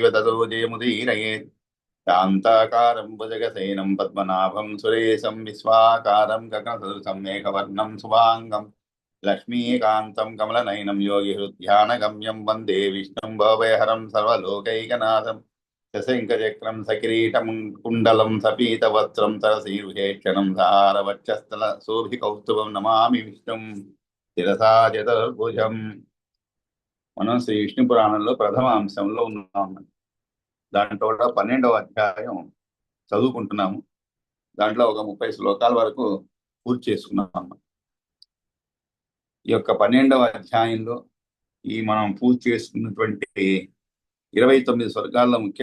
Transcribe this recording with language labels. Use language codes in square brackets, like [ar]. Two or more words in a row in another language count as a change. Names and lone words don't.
[sa] ततो जयमुदीरयेत् शान्ताकारं भुजगसेनं पद्मनाभं सुरेशं विश्वाकारं गगनसदृशं मेघवर्णं शुभाङ्गं लक्ष्मीकान्तं कमलनयनं योगिहृद्ध्यानगम्यं वन्दे विष्णुं भवभयहरं सर्वलोकैकनाथं शशङ्खचक्रं सकिरीटं कुण्डलं सपीतवस्त्रं सरसीरुहेक्षणं सहारवक्षस्थलशोभिकौस्तुभं नमामि विष्णुं శిరసా చతుర్భుజం. [te] మనం శ్రీ విష్ణు పురాణంలో ప్రథమ అంశంలో ఉన్నాం. దాంట్లో కూడా 12వ అధ్యాయం చదువుకుంటున్నాము. దాంట్లో ఒక 30 శ్లోకాల వరకు పూర్తి చేసుకున్నాం. ఈ యొక్క 12వ అధ్యాయంలో ఈ మనం పూర్తి చేసుకున్నటువంటి 29 స్వర్గాల్లో ముఖ్య